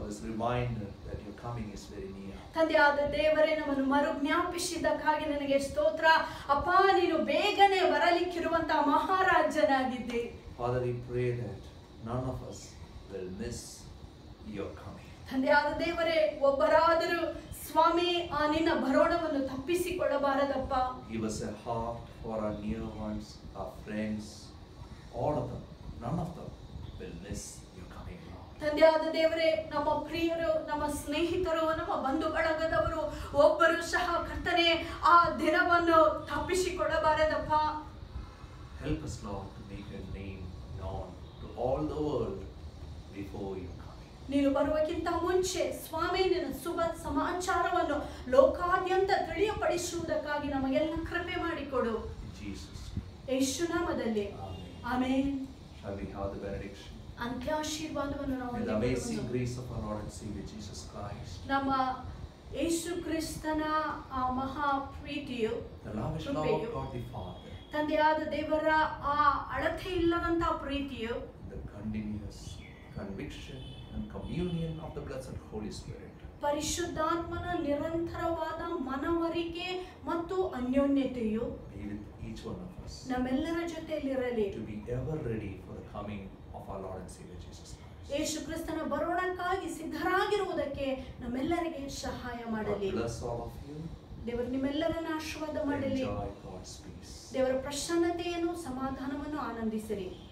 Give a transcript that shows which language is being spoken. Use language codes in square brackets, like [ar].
[en] reminder that your coming is very near. [kn] ತಂದೆಯಾದ ದೇವರೇ, ನಮ್ಮನ್ನು ಮರು ಜ್ಞಾಪಿಸಿದ್ದಕ್ಕಾಗಿ ನನಗೆ ಸ್ತೋತ್ರ. ಅಪ್ಪ, ನೀನು ಬೇಗನೆ ಬರಲಿಕ್ಕಿರುವಂತಹ ಮಹಾರಾಜನಾಗಿದ್ದೆ. [en] Father, we pray that none of us will miss your coming. [kn] ತಂದೆಯಾದ ದೇವರೇ, ಒಬ್ಬರಾದರೂ ಸ್ವಾಮಿ ಆ ನಿನ್ನ ಬರೋಣವನ್ನು ತಪ್ಪಿಸಿಕೊಳ್ಳಬಾರದಪ್ಪ. [en] Give us a heart for our near ones, our friends, all of them. None of them will miss your coming, Lord. [kn] ತಂದೆಯಾದ ದೇವರೇ, ನಮ್ಮ ಪ್ರಿಯರು, ನಮ್ಮ ಸ್ನೇಹಿತರು, ನಮ್ಮ ಬಂಧು ಬಳಗದವರು ಒಬ್ಬರು ಸಹ ಕರ್ತನೆ ಆ ದಿನವನ್ನು ತಪ್ಪಿಸಿಕೊಳ್ಳಬಾರದಪ್ಪ. [en] Help us, Lord, to make your name known to all the world before you come. [kn] ನೀನು ಬರುವಕ್ಕಿಂತ ಮುಂಚೆ ಸ್ವಾಮಿ ನಿನ್ನ ಶುಭ ಸಮಾಚಾರವನ್ನು ಲೋಕಾದ್ಯಂತ ತಿಳಿಯಪಡಿಸುವುದಕ್ಕಾಗಿ ನಮಗೆಲ್ಲ ಕೃಪೆ ಮಾಡಿಕೊಡು. ಯೇಸು ನಾಮದಲ್ಲಿ amen. [en] Shall we have the benediction? [kn] ಅಂತ್ಯಾಶೀರ್ವಾದವನ್ನು ನಾವು [en] With the amazing grace of our Lord and Savior Jesus Christ, [kn] ನಮ್ಮ ಯೇಸು ಕ್ರಿಸ್ತನ ಆ ಮಹಾ ಪ್ರೀತಿಯು, [en] the lavish love of God the Father, [kn] ತಂದೆಯಾದ ದೇವರ ಆ ಅಳತೆ ಇಲ್ಲದಂತಹ ಪ್ರೀತಿಯು, [en] the continuous conviction and communion of the blessed Holy Spirit, [kn] ಪರಿಶುದ್ಧಾತ್ಮನ ನಿರಂತರವಾದ ಮನವರಿಕೆ ಮತ್ತು ಅನ್ಯೋನ್ಯತೆಯು [en] be with each one of us, [kn] ನಮ್ಮೆಲ್ಲರ ಜೊತೆಯಲ್ಲಿರಲಿ. [en] to be ever ready for the coming of our Lord and Savior Jesus Christ. [kn] ಯೇಸು ಕ್ರಿಸ್ತನ ಬರೋಣಕ್ಕಾಗಿ ಸಿದ್ಧರಾಗಿರುವುದಕ್ಕೆ ನಮ್ಮೆಲ್ಲರಿಗೆ ಸಹಾಯ [en] God [kn] ಮಾಡಲಿ. [en] bless all of you. [kn] ದೇವರು ನಿಮ್ಮೆಲ್ಲರನ್ನ ಆಶೀರ್ವಾದ ಮಾಡಲಿ. [en] Enjoy God's peace. [kn] ದೇವರ ಪ್ರಸನ್ನತೆಯನ್ನು, ಸಮಾಧಾನವನ್ನು ಆನಂದಿಸಿರಿ.